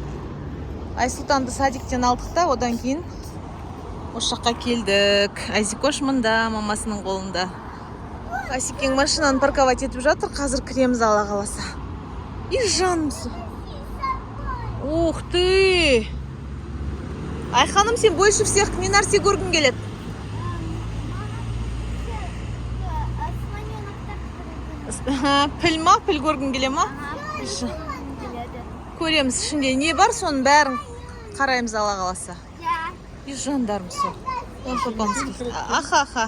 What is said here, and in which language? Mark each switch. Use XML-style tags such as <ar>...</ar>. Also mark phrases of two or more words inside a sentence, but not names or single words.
<kk>Айсұлтанды садиктен алдық та, одан кейін осы жаққа келдік. Айзикош мында, мамасының қолында. Асекең машинаны парковать етіп жатыр, қазір кіреміз Алла қаласа. И жанымсы.</kk> <ru>Ух ты!</ru> <kk>Айханым, сен</kk> <ru>больше всех</ru> <kk>не нәрсе көргің келеді. Піл ма? Піл көргің келе ма? Көреміз, ішінде не бар, соның бәрін қараймыз Алла қаласа. И жандарым сол. Аха.</kk>